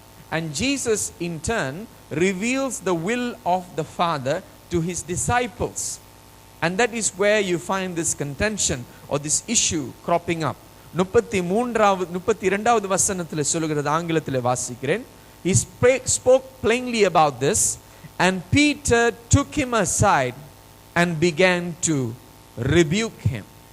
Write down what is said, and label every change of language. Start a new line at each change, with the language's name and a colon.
English: And Jesus in turn reveals the will of the Father to his disciples. And that is where you find this contention or this issue cropping up.
Tamil: 32வது வசனத்தில் சொல்லுகிறது, ஆங்கிலத்தில் வாசிக்கிறேன்.
English: He spoke plainly about this, and Peter took him aside and began to rebuke him.